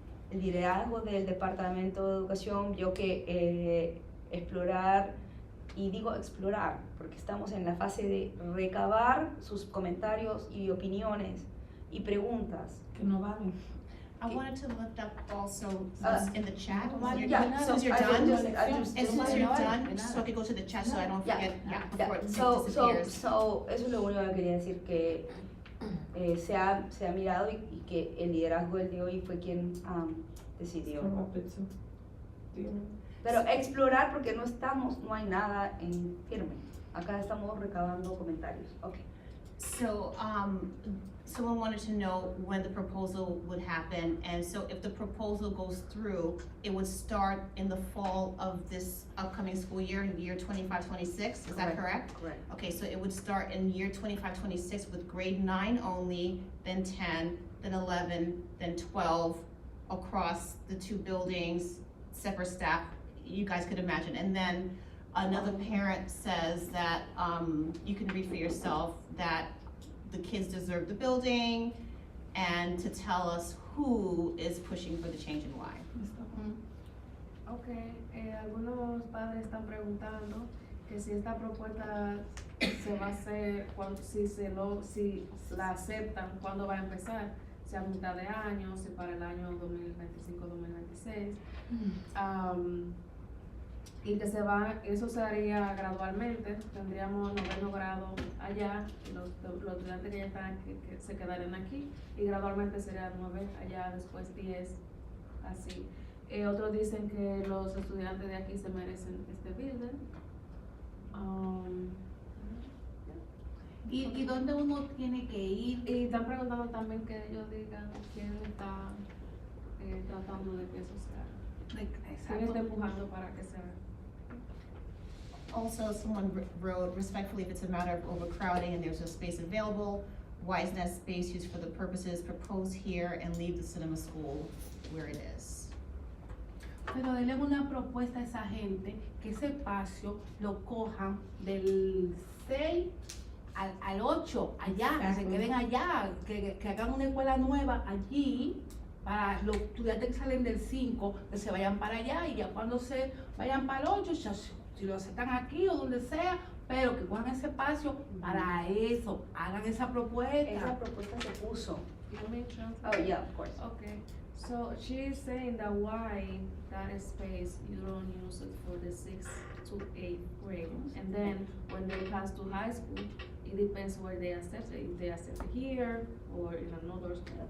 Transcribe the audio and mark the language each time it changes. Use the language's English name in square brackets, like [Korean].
[Spanish] El liderazgo del Departamento de Educación vio que explorar, y digo explorar porque estamos en la fase de recabar sus comentarios y opiniones y preguntas. Que no valen. [English] I wanted to lift up also in the chat. Yeah, Since you're I will done, just- and since you're done, so I could go to the chat so I don't forget, before it disappears. [Spanish] So, eso es lo único que quería decir, que se ha mirado y que el liderazgo del de hoy fue quien decidió. Pero explorar porque no hay nada en firme. Acá estamos recabando comentarios. Okay. [English] So, someone wanted to know when the proposal would happen, and so if the proposal goes through, it would start in the fall of this upcoming school year, year 25-26, is that correct? Correct. Okay, so it would start in year 25-26 with grade 9 only, then 10, then 11, then 12, across the two buildings, separate staff, you guys could imagine. And then another parent says that, you can read for yourself, that the kids deserve the building, and to tell us who is pushing for the change and why. [Spanish] Ok, algunos padres están preguntando que si esta propuesta se va a hacer, si la aceptan, ¿cuándo va a empezar? Si a mitad de año, si para el año 2025-2026. Y que eso se haría gradualmente, tendríamos 9º grado allá, los estudiantes que ya están aquí, que se quedarían aquí, y gradualmente sería 9 allá, después 10, así. Otros dicen que los estudiantes de aquí se merecen este building. Y ¿Y dónde uno tiene que ir? Y están preguntando también que ellos digan quién está tratando de que eso se haga. ¿Quién está empujando para que se haga? [English] Also, someone wrote, respectfully, if it's a matter of overcrowding and there's no space available, why isn't that space used for the purposes proposed here and leave the cinema school where it is? [Spanish] Pero denle una propuesta a esa gente que ese espacio lo cojan del 6 al 8, allá, que se queden allá, que hagan una escuela nueva allí para los estudiantes que salen del 5, que se vayan para allá y ya cuando se vayan para el 8, ya, si lo aceptan aquí o donde sea, pero que cojan ese espacio para eso, hagan esa propuesta. Esa propuesta se puso. [English] You want me to translate? Oh, yeah, of course. Okay, so she's saying that why that space you don't use it for the 6th to 8th grade, and then when they pass to high school, it depends where they accept it. If they accept it here or in another school.